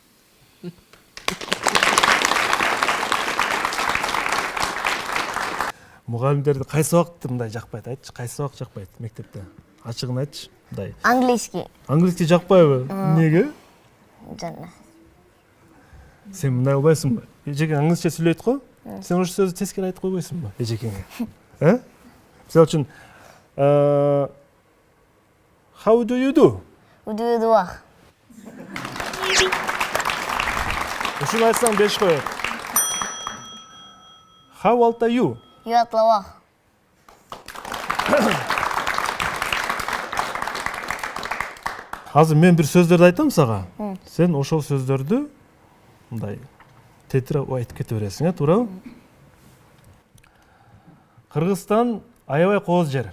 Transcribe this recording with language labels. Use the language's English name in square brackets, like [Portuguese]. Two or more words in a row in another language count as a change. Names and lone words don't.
[Kyrgyz] Мугалимдерди кайсы убакыт мындай жакпайт, айтчы, кайсы убакыт жакпайт мектепте? Ачыгын айтчы, мындай. Английский. Английский жакпайбы? Эмнеге? Жана. Сен мындай кылбайсыңбы? Эжекең англисче сүйлөйт го? Сен ошол сөздү тескери айтып койбойсуңбу эжекеңе? Мисалы үчүн, [English] how do you do? Удуа. [Kyrgyz] Ушуну айтсаң 5 коет. [English] How old are you? Юатлава. [Kyrgyz] Азыр мен бир сөздөрдү айтам сага. Сен ошол сөздөрдү мындай тетиреп айтып кете бересиң, туурабы? Кыргызстан аябай кооз жер.